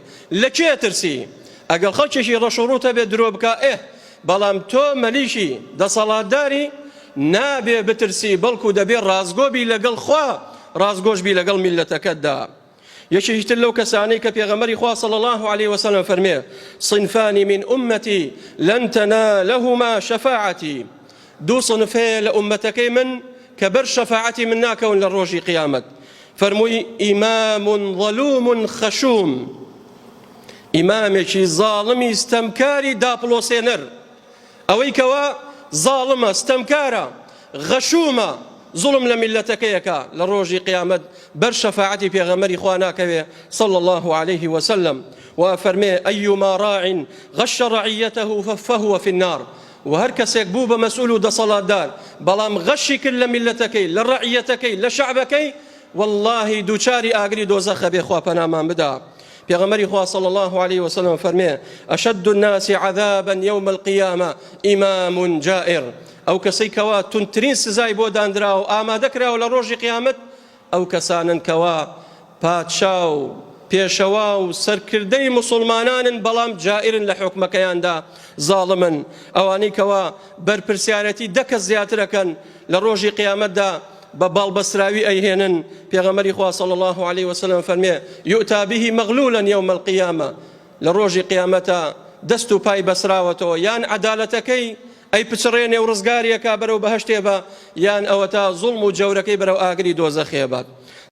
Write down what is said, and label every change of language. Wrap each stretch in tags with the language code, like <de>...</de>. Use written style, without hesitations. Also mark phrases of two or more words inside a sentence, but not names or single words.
<ckb>لە کێ ترسی؟ ئەگەر خەڵکێکی ڕەشوڕوتە بێ درۆ بکە، بەڵام تۆ مەلیشی دەسەڵاتداری نابێ بترسی، بەڵکو دەبێ ڕازگۆبی لەگەڵ خوا، ڕازگۆشبی لەگەڵ میلەتەکەتدا. یەکێکی تر لەو کەسانەی کە پێغەمبەری خوا صلی الله عليه وسلم فەرمێ:</ckb> <ar>صنفان من أمتي لن تنالهما شفاعتي.</ar> <ckb>دوو صنفەیە لە ئومەتەکەی من کە بەر شەفاعەتی من ناکەون لە ڕۆژی قیامەت. فەرمووی:</ckb> <ar>ئیمام ظەلوم خەشوم،</ar> <ckb>ئیمامێکی زاڵمی ستەمکاری داپڵۆسێنەر، ئەوەی کەوا زاڵمە، ستەمکارە، غەشومە، زوڵم لە میلەتەکەیەکە، لە ڕۆژی قیامەت بەر شەفاعەتی پێغەمبەری خوا ناکەوێ صلی الله عليه وسلم. و فەرمێ:</ckb> <ar>ئەیوما ڕاعٍ غەشە ڕەعیەتەه فەهوە فی النار.</ar> <ckb>و هەر کەسێک بوو بە مەسئول و دەسەڵاتدار بەڵام غەشی کرد لە میلەتەکەی، لە ڕەعیەتەکەی، لە شەعبەکەی، واللهی دووچاری ئاگری دۆزەخە بێ، خوا پەنامان بدا. پێغەمبەری خوا صلی الله عليه وسلم فەرمێ:</ckb> <ar>أشد الناس عذابا يوم القيامة إمام جائر.</ar> <ckb>ئەو کەسەی کەوا تونترین سزای بۆ دانراوە و ئامادەکراوە لە ڕۆژی قیامەت، ئەو کەسانن کەوا پادشا و پێشەوا و سەرکردەی مسلمانانن بەڵام جائرن لە حکمەکەیاندا، زاڵمن. ئەوانەی کەوا بەرپرسیارەتی دە کەس زیاترەکەن لە ڕۆژی قیامەتدا بە باڵبەسراوی ئەیهێنن. پێغەمبەری خوا صلی الله عليه وسلم فەرمێ:</ckb> <ar>يؤتى به مغلولا يوم القيامة.</ar> <ckb>لە ڕۆژی قیامەتە دەست و پای بەسراوەتەوە، یان عەدالەتەکەی ئەی پچڕێنێ و ڕزگاریەکە بەرەو بەهەشتێ بە، یان ئەوە تا زوڵم و جەورەکەی بەرەو ئاگری دۆزەخێ بات.</ckb>